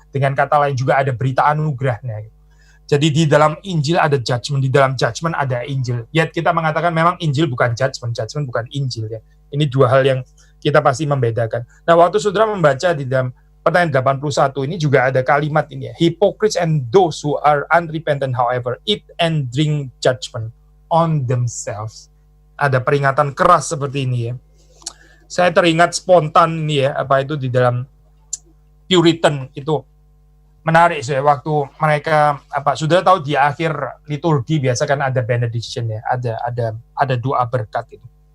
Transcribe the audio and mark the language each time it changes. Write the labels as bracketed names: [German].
[Indonesian] Dengan kata lain juga ada berita anugerahnya gitu. Jadi di dalam Injil ada judgment, di dalam judgment ada Injil. Yet kita mengatakan memang Injil bukan judgment, judgment bukan Injil ya. Ini dua hal yang kita pasti membedakan. Nah, waktu saudara membaca di dalam pertanyaan 81 ini juga ada kalimat ini ya. [English] Hypocrites and those who are unrepentant however eat and drink judgment on themselves. [Indonesian] Ada peringatan keras seperti ini ya. Saya teringat spontan ini ya, apa itu di dalam Puritan itu menarik saya waktu mereka sudah tahu di akhir liturgi biasa kan ada benediction ya, ada doa berkat itu.